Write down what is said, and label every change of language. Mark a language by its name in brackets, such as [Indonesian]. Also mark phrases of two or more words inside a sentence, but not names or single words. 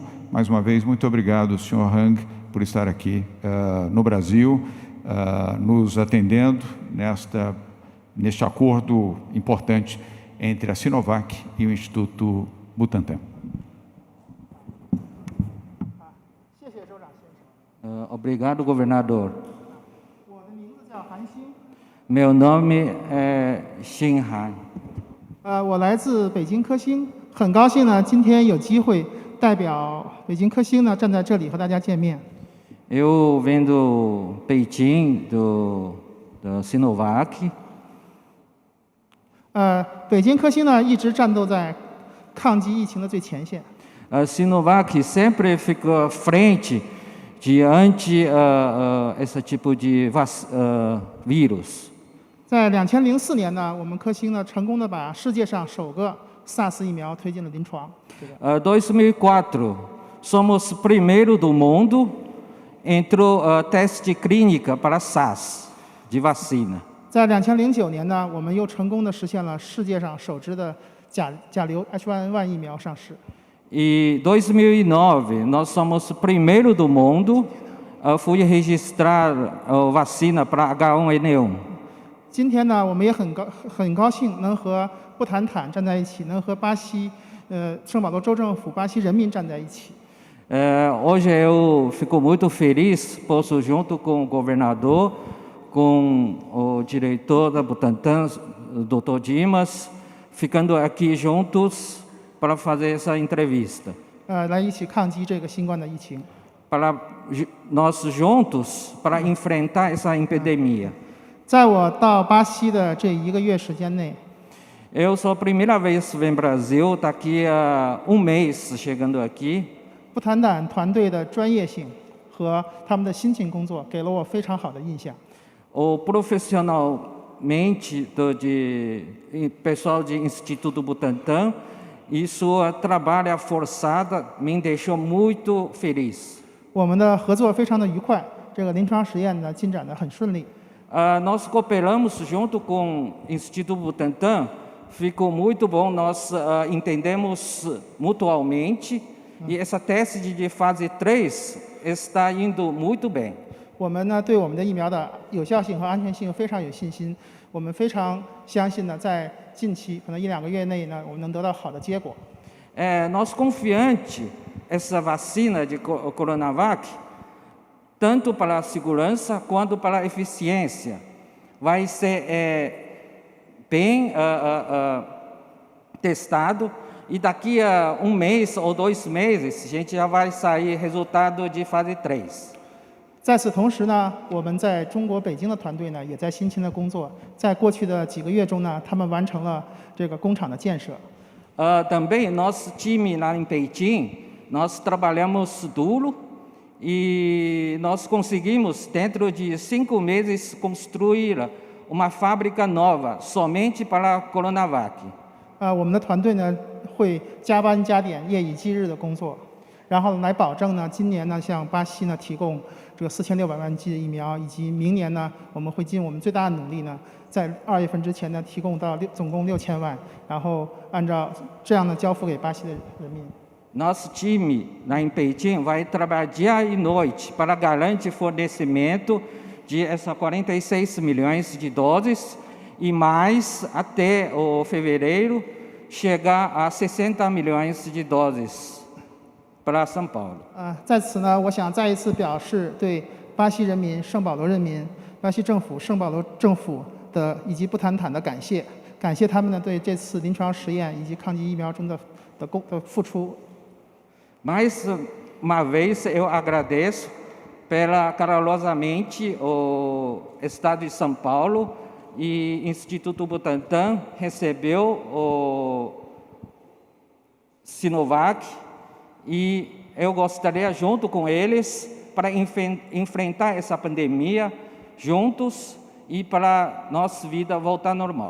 [Portuguese] Mais uma vez, muito obrigado, Sr. Hang, por estar aqui no Brasil, nos atendendo neste acordo importante entre a Sinovac e o Instituto Butantan. Obrigado, governador. Meu nome é Xing Han. [Chinese] 我来自北京科兴，很高兴呢，今天有机会代表北京科兴呢站在这里和大家见面。 [Portuguese] Eu venho do Beijing, da Sinovac. [Chinese] 北京科兴呢一直战斗在抗击疫情的最前线。 [Portuguese] A Sinovac sempre fica à frente diante esse tipo de vírus. [Chinese] 在2004年呢，我们科兴呢成功的把世界上首个 SARS 疫苗推进了临床。 [Portuguese] 2004, somos primeiro do mundo entrou teste clínica para SARS de vacina. [Chinese] 在2009年呢，我们又成功的实现了世界上首支的甲流 H1N1 疫苗上市。 [Portuguese] E 2009, nós somos primeiro do mundo fui registrar vacina para H1N1. [Chinese] 今天呢，我们也很高兴能和布坦坦站在一起，能和巴西圣保罗州政府、巴西人民站在一起。 [Portuguese] Hoje eu fico muito feliz, posso junto com o governador, com o diretor da Butantan, Dr. Dimas, ficando aqui juntos para fazer essa entrevista. [Chinese] 来一起抗击这个新冠的疫情。 [Portuguese] Para nós juntos para enfrentar essa epidemia. [Chinese] 在我到巴西的这1个月时间内， [Portuguese] Eu sou a primeira vez que venho ao Brasil, está aqui há mês chegando aqui. [Chinese] 布坦坦团队的专业性和他们的辛勤工作给了我非常好的印象。 [Portuguese] Profissionalmente pessoal de Instituto Butantan e sua trabalho forçada me deixou muito feliz. [Chinese] 我们的合作非常的愉快，这个临床实验呢进展得很顺利。 [Portuguese] Nós cooperamos junto com o Instituto Butantan, ficou muito bom, nós entendemos mutuamente e essa teste de fase 3 está indo muito bem. [Chinese] 我们呢对我们的疫苗的有效性和安全性非常有信心，我们非常相信呢，在近期可能1-2个月内呢，我们能得到好的结果。 [Portuguese] Nós confiante essa vacina de Coronavac, tanto para a segurança quanto para a eficiência, vai ser bem testado e daqui a mês ou 2 meses a gente já vai sair resultado de fase 3. [Chinese] 在此同时呢，我们在中国北京的团队呢，也在辛勤的工作。在过去的几个月中呢，他们完成了这个工厂的建设。 [Portuguese] Também nosso time lá em Beijing, nós trabalhamos duro e nós conseguimos dentro de 5 meses construir uma fábrica nova somente para a Coronavac. [Chinese] 我们的团队呢会加班加点、夜以继日的工作，然后来保证呢今年呢向巴西呢提供这个4600万剂的疫苗，以及明年呢我们会尽我们最大的努力呢，在2月份之前呢提供到总共6000万，然后按照这样的交付给巴西的人民。 [Portuguese] Nosso time lá em Beijing vai trabalhar dia e noite para garantir fornecimento de essas 46 milhões de doses e mais até o fevereiro chegar a 60 milhões de doses para São Paulo. [Chinese] 在此呢，我想再一次表示对巴西人民、圣保罗人民、巴西政府、圣保罗政府的以及布坦坦的感谢，感谢他们呢对这次临床实验以及抗击疫苗中的付出。 [Portuguese] Mais uma vez eu agradeço calorosamente o Estado de São Paulo e o Instituto Butantan recebeu o Sinovac e eu gostaria junto com eles para enfrentar essa pandemia juntos e para nossa vida voltar normal.